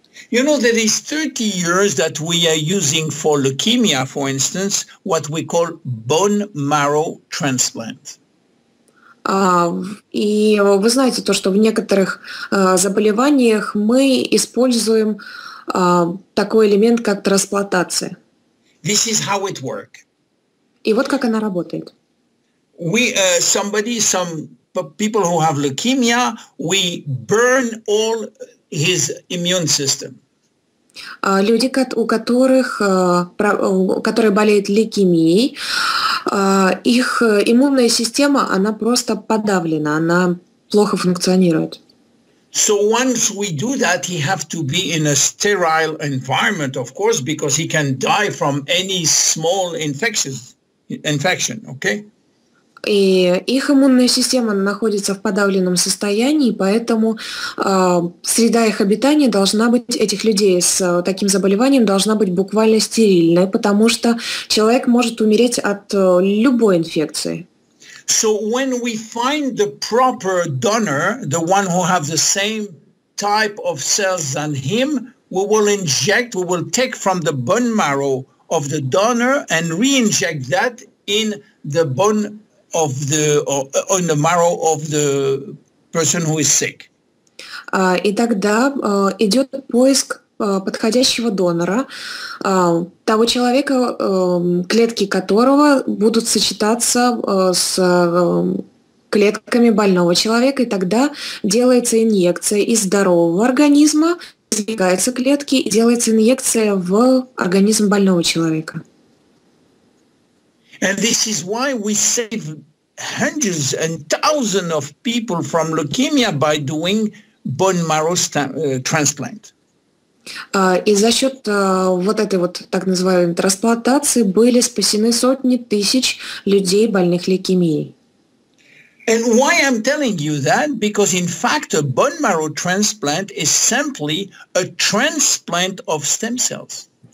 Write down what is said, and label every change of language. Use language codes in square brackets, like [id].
[en] You know, there is 30 years that we are using for leukemia, for instance, what we call bone marrow transplant. [ru] И вы знаете то, что в некоторых заболеваниях мы используем такой элемент, как трансплантация. [en] This is how it works. [ru] И вот как она работает. [en] Some people who have leukemia, we burn all his immune system. [ru] Люди, которые болеют лейкемией, их иммунная система, она просто подавлена, она плохо функционирует. [en] So once we do that, he have to be in a sterile environment, of course, because he can die from any small infection, okay? [ru] И их иммунная система находится в подавленном состоянии, поэтому среда их обитания должна быть, этих людей с таким заболеванием, должна быть буквально стерильной, потому что человек может умереть от любой инфекции. [en] So when we find the proper donor, the one who have the same type of cells than him, we will take from the bone marrow of the donor and re-inject that in the bone on the marrow of the person who is sick. [ru] И тогда идет поиск подходящего донора, того человека, клетки которого будут сочетаться с клетками больного человека, и тогда делается инъекция из здорового организма, извлекаются клетки и делается инъекция в организм больного человека. [en] And this is why we save hundreds and thousands of people from leukemia by doing bone marrow transplant. [ru] И за счет вот этой вот так называемой трансплантации были спасены сотни тысяч людей, больных лейкемией. [en] And why I'm telling you that? Because in fact, a bone marrow transplant is simply a transplant of stem cells.